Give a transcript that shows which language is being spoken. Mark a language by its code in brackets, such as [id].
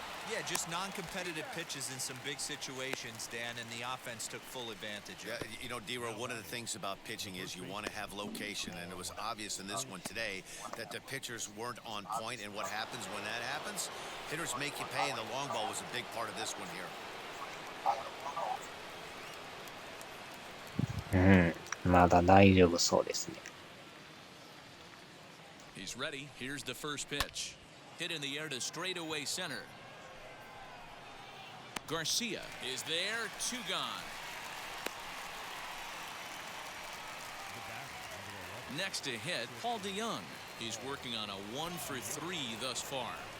[en] Yeah, just non-competitive pitches in some big situations, Dan, and the offense took full advantage of it. you know, D-Row, one of the things about pitching is you want to have location, and it was obvious in this one today that the pitchers weren't on point, and what happens when that happens? Hitters make you pay, and the long ball was a big part of this one here. [ja] うん、まだ大丈夫そうですね。 [en] He's ready. Here's the first pitch. Hit in the air to straightaway center. Garcia is there. 2 gone. Next to hit, Paul DeYoung. He's working on a 1 for 3 thus far.